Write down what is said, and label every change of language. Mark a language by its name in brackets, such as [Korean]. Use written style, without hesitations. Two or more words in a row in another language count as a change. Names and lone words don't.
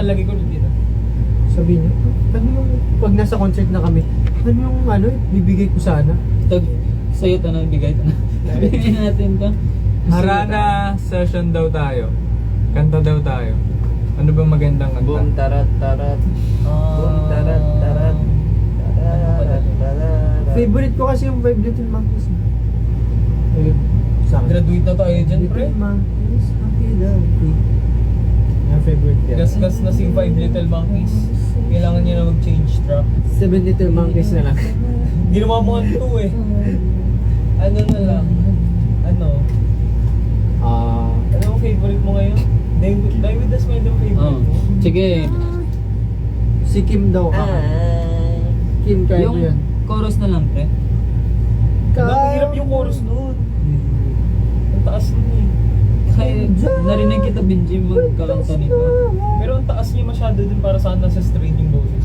[Filipino] nalagay ko rin dito. Sabi niya, ano yung, pag nasa concert na kami, ano yung bibigay ko sana? Ito, sa'yo to na, bigay to na. Bigay natin to. Harana session daw tayo. Kanta daw tayo. Ano bang magandang kanta? Boom, tarat, tarat. Boom, tarat, tarat. Tarat, tarat. Favorite ko kasi yung 5 Little Monkeys. Ayun, sa akin. Graduate na tayo dyan, pre. [English] Little Monkeys, happy lucky. [Filipino] Yung favorite yan. Gas-gas na si 5 Little Monkeys. Kailangan niya na mag- [English] change track. [Filipino] 7 Little Monkeys na lang. Ginawa mo ang 2 eh. Ano na lang? Ano? Ano ang favorite mo ngayon? Die with the Smile ang favorite Oh. mo? Sige. Si Kim daw. Kim kaya Yung mo yan. chorus na lang, pre. Ang hirap yung chorus nun. Ang taas nun eh. Kaya narinig kita, Benji, magkakanta nito. Pero ang taas niya masyado dun para saan nasa strain yung boses.